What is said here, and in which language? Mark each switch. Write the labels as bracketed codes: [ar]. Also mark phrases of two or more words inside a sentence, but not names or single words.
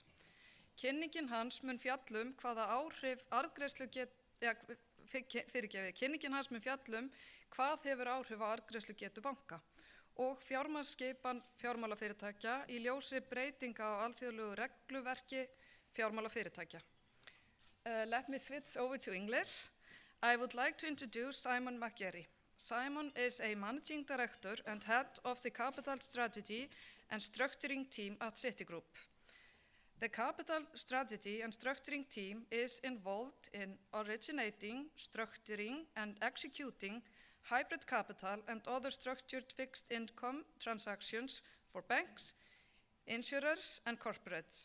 [is] Kynningin hans mun fjallum hvaða áhrif kynningin hans mun fjallum hvað hefur áhrif á arðgreiðslugetu banka og fjármagnsskipan fjármálafyrirtækja í ljósi breytinga á alþjóðlegu regluverki fjármálafyrirtækja. [en] Let me switch over to English. I would like to introduce Simon McGeary. Simon is a managing director and head of the capital strategy and structuring team at Citigroup. The capital strategy and structuring team is involved in originating, structuring, and executing hybrid capital and other structured fixed income transactions for banks, insurers, and corporates.